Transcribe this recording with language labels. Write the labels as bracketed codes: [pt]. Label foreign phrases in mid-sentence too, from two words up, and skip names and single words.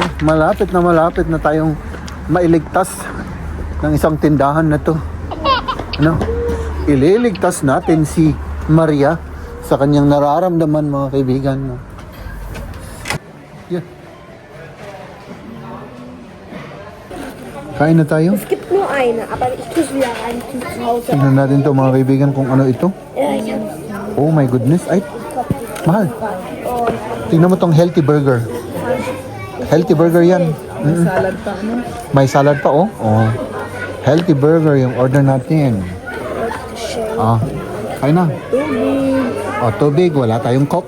[tl] Malapit na tayong mailigtas ng isang tindahan na to. Ano? Ililigtas natin si Maria sa kanyang nararamdaman, mga kaibigan. Yeah. Kain na tayo. [de] Es gibt nur eine, aber ich tue wieder rein zu Hause. [tl] Tignan natin to, mga kaibigan, kung ano ito. [de] Ja, ich hab's. [en] Oh my goodness. [tl] Ay, mahal. Tingnan mo tong [en] healthy burger. Healthy burger yan. [tl] Salad pa, ano? May salad pa, oh. Oh. [en] Healthy burger [tl] yung order natin. Ah, kain na. Oh, tubig. Wala tayong coke.